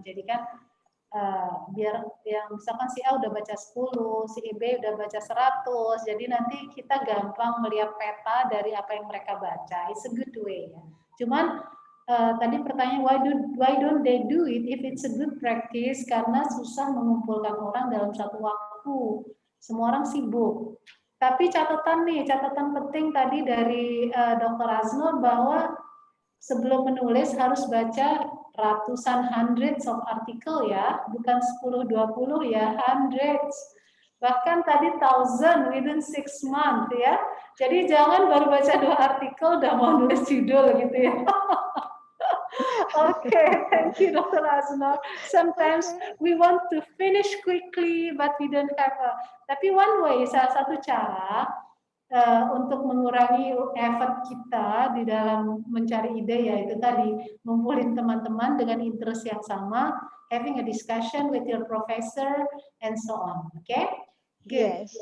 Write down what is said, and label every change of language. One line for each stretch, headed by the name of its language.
Indonesian: Jadi kan biar yang misalkan si A udah baca 10, si B udah baca 100, jadi nanti kita gampang melihat peta dari apa yang mereka baca.
English: It's a good way ya.
Indonesian: Cuman tadi pertanyaan
English: why don't they do it if it's a good practice?
Indonesian: Karena susah mengumpulkan orang dalam satu waktu. Semua orang sibuk. Tapi catatan penting tadi dari Dr. Aznor bahwa sebelum menulis harus baca ratusan,
English: hundreds of article
Indonesian: ya, bukan 10-20 ya,
English: hundreds.
Indonesian: Bahkan tadi 1000
English: within 6 months
Indonesian: ya. Jadi jangan baru baca 2 artikel udah mau nulis judul gitu ya.
English: Okay, thank you, Dr. Aznor. Sometimes we want to finish quickly, but we don't have a.
Indonesian: Tapi
English: one way,
Indonesian: salah satu cara untuk mengurangi effort kita di dalam mencari ide, yaitu tadi ngumpulin teman-teman dengan interest yang sama,
English: having a discussion with your professor, and so on. Okay? Good.